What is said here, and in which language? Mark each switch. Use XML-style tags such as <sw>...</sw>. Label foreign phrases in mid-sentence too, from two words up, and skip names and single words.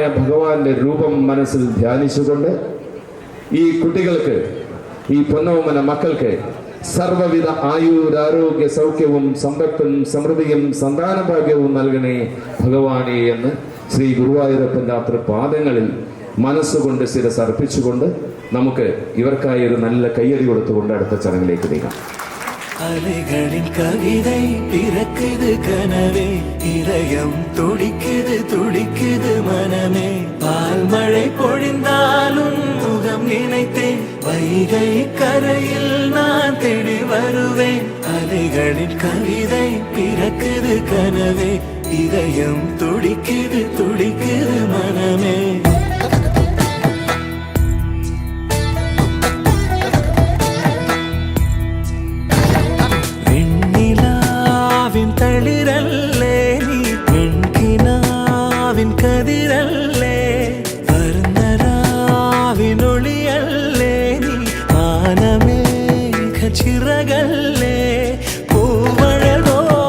<ml>ഭഗവാന്റെ രൂപം മനസ്സിൽ ധ്യാനിച്ചുകൊണ്ട് ഈ കുട്ടികൾക്ക്, ഈ പൊന്നോമന മക്കൾക്ക് സർവവിധ ആയുരാരോഗ്യ സൗഖ്യവും സമ്പത്തും സമൃദ്ധിയും സന്താനഭാഗ്യവും നൽകണേ ഭഗവാനെ എന്ന് ശ്രീ ഗുരുവായൂരപ്പൻ്റെ തൃപാദങ്ങളിൽ മനസ്സുകൊണ്ട് ശിരസ് അർപ്പിച്ചുകൊണ്ട് നമുക്ക് ഇവർക്കായി ഒരു നല്ല കയ്യടി കൊടുത്തുകൊണ്ട് അടുത്ത ചടങ്ങിലേക്ക് നീങ്ങാം.</ml> <ta>அலைகளின் கவிதை பிறக்குது கனவே, இதயம் துடிக்குது துடிக்குது மனமே. பால் மழை பொழிந்தாலும் முகம் நினைத்தேன், வைகை கரையில் நான் தேடி வருவேன். அலைகளின் கவிதை பிறக்குது கனவே, இதயம் துடிக்குது துடிக்குது மனமே.</ta> <ml>തളിരല്ലേ നീ പെൺകിനാവിൻ കതിരല്ലേ, വർണ്ണരാവിനൊളിയല്ലേ നീ മാനമേഘ ചിറകല്ലേ, പൂവഴകോ</ml>